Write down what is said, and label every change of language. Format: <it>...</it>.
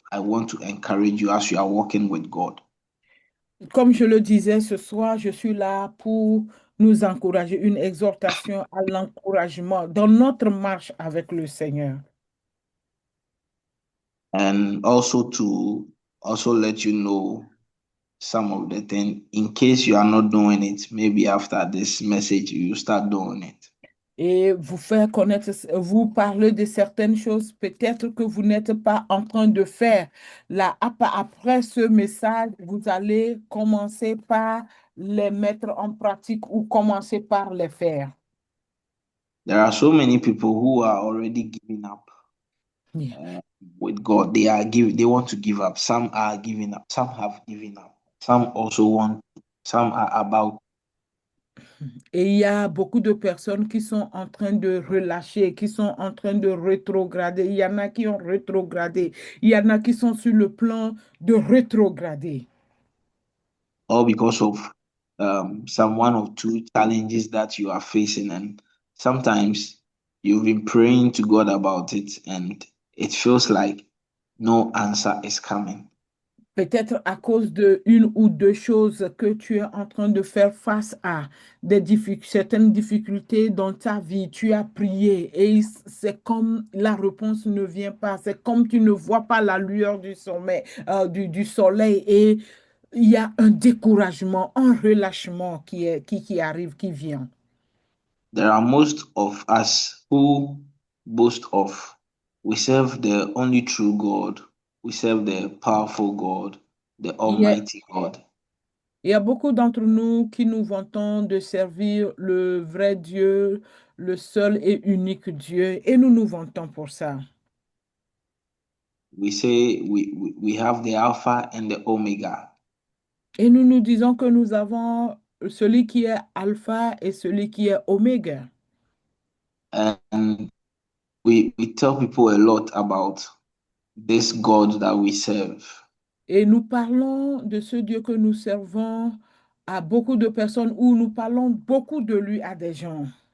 <en>I want to encourage you as you are walking with God.</en> <fr>Comme je le disais ce soir, je suis là pour nous encourager, une exhortation à l'encouragement dans notre marche avec le Seigneur.</fr> <en>And also to also let you know some of the things in case you are not doing it, maybe after this message you start doing it.</en> <fr>Et vous faire connaître, vous parler de certaines choses peut-être que vous n'êtes pas en train de faire. Là, après ce message, vous allez commencer par les mettre en pratique ou commencer par les faire.</fr> <en>There are so many people who are already giving up Yeah. uh, with God. They want to give up. Some are giving up. Some have given up. Some also want. Some are about.</en> <fr>Et il y a beaucoup de personnes qui sont en train de relâcher, qui sont en train de rétrograder. Il y en a qui ont rétrogradé. Il y en a qui sont sur le plan de rétrograder.</fr> <en>All because of some one or two challenges that you are facing. And sometimes you've been praying to God about it, and it feels like no answer is coming.</en> <fr>Peut-être à cause de une ou deux choses que tu es en train de faire face à certaines difficultés dans ta vie. Tu as prié et c'est comme la réponse ne vient pas. C'est comme tu ne vois pas la lueur du sommet, du soleil et il y a un découragement, un relâchement qui arrive, qui vient.</fr> <en>There are most of us who boast of we serve the only true God, we serve the powerful God, the</en> <fr>Il y a,</fr> <en>Almighty God.</en> <fr>il y a beaucoup d'entre nous qui nous vantons de servir le vrai Dieu, le seul et unique Dieu, et nous nous vantons pour ça.</fr> <en>We say we have the Alpha and the Omega.</en> <fr>Et nous nous disons que nous avons celui qui est alpha et celui qui est oméga.</fr> <en>And we tell people a lot about this God that we serve.</en> <fr>Et nous parlons de ce Dieu que nous servons à beaucoup de personnes ou nous parlons beaucoup de lui à des gens.</fr>